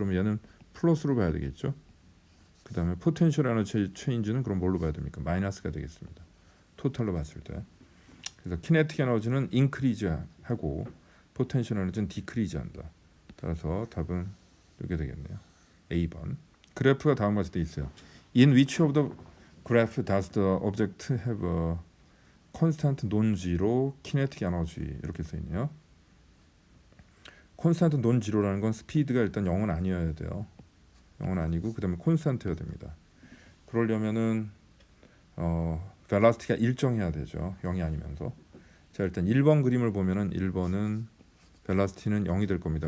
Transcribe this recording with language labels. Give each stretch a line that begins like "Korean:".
Korean: 그러면 얘는 플러스로 봐야 되겠죠. 그 다음에 포텐셜 에너지 체인지는 그럼 뭘로 봐야 됩니까? 마이너스가 되겠습니다. 토탈로 봤을 때. 그래서 키네틱 에너지는 인크리즈 하고 포텐셜 에너지는 디크리즈 한다. 따라서 답은 이렇게 되겠네요. A번. 그래프가 다음과 같이 돼 있어요.
English: In which of the graph does the object have a constant non-zero kinetic energy?
Korean: 이렇게 써 있네요. 콘스탄트 논지로라는 건 스피드가 일단 0은 아니어야 돼요. 0은 아니고 그 다음에 콘스탄트여야 됩니다. 그러려면은 벨로시티가 일정해야 되죠. 0이 아니면서. 자, 일단 1번 그림을 보면은 1번은 벨로시티는 0이 될 겁니다.